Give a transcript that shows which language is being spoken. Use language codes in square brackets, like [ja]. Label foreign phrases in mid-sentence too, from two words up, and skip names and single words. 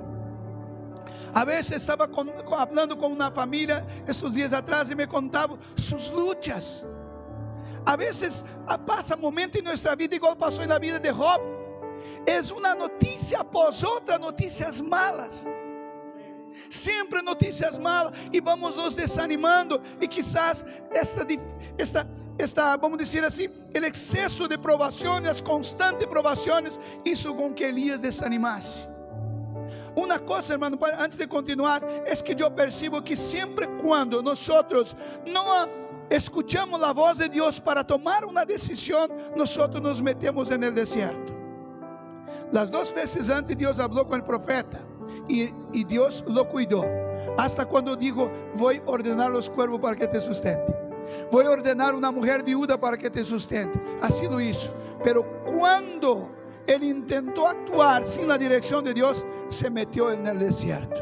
[es] A veces estaba hablando con una familia estos días atrás y me contaba sus luchas. A veces pasa momentos en nuestra vida igual pasó en la vida de Job. Es una noticia após otra, noticias malas. [pt] Sempre notícias malas, e vamos nos desanimando, e quizás esta, vamos dizer assim, o excesso de provações, as constantes provações, hizo com que Elías desanimasse. Uma coisa, hermano, antes de continuar, é que eu percebo que sempre quando nós não escuchamos a voz de Deus para tomar uma decisão, nós nos metemos no deserto. [es] Las 2 veces antes [pt] Deus falou com o profeta, [es] y Dios lo cuidó, hasta cuando dijo: voy a ordenar los cuervos para que te sustente, voy a ordenar una mujer viuda para que te sustente. Así lo hizo. Pero cuando él intentó actuar sin la dirección de Dios, se metió en el desierto.